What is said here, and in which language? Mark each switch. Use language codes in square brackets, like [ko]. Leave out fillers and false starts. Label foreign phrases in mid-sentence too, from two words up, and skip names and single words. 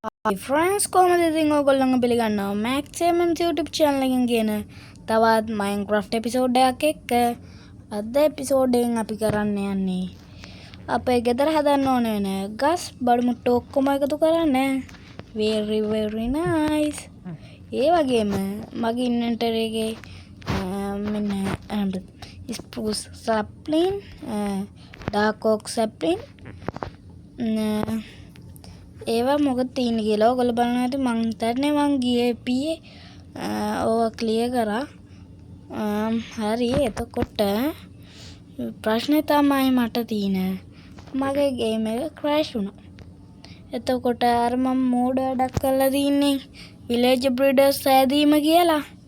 [si] ෆ්‍රන්ස් කොහමද ඉතින් ඔයගොල්ලන්ව පිළිගන්නවා මැක්සිමම් YouTube channel එකෙන් කියන තවත් Minecraft episode එකක් එක්ක අද episode එකෙන් අපි කරන්න යන්නේ අපේ ගෙදර හදන්න ඕන වෙන ගස් බඩු මුට්ටු ඔක්කොම එකතු කරන්න [en] very nice [si] ඒ වගේම මගේ ඉන්වෙන්ටරි එකේ මෙන්න [en] spruce sapling dark oak sapling [si] ඒවා මොකද තියෙන්නේ කියලා ඔයගොල්ලෝ බලන්න ඇති මං හිතන්නේ මං ගියේ පීයේ ඕවා ක්ලියර් කරා හරි එතකොට ප්‍රශ්නේ තමයි මට තියෙන්නේ මගේ ගේම් එක ක්‍රෑෂ් වුණා එතකොට අර මම මෝඩ් වැඩක් කරලා තින්නේ [en] village breeders [si] සෑදීම කියලා